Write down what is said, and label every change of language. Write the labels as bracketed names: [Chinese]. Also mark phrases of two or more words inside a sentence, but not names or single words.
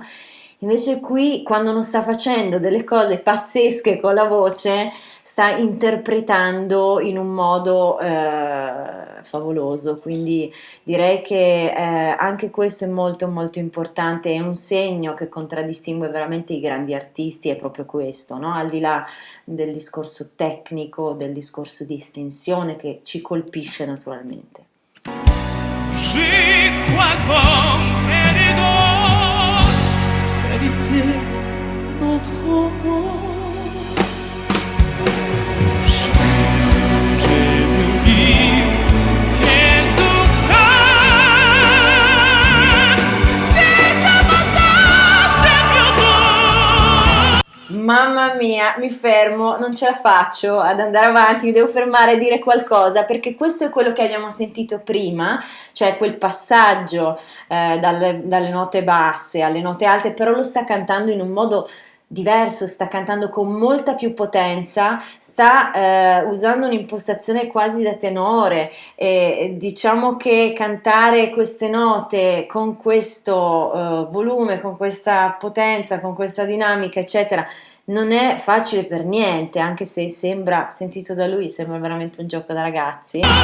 [Italian] Invece qui, quando non sta facendo delle cose pazzesche con la voce, sta interpretando in un modo favoloso, quindi direi che anche questo è molto molto importante, è un segno che contraddistingue veramente i grandi artisti, è proprio questo, no? Al di là del discorso tecnico, del discorso di estensione che ci colpisce naturalmente. [French] J'y crois comme les autres, vérité de notre monde. J'ai oublié que souffrance, c'est comme ça de mieux. [Italian] Mamma mia, mi fermo, non ce la faccio ad andare avanti, mi devo fermare e dire qualcosa perché questo è quello che abbiamo sentito prima, cioè quel passaggio dalle note basse alle note alte, però lo sta cantando in un modo diverso, sta cantando con molta più potenza, sta usando un'impostazione quasi da tenore e diciamo che cantare queste note con questo volume, con questa potenza, con questa dinamica, eccetera, non è facile per niente, anche se sembra, sentito da lui, sembra veramente un gioco da ragazzi.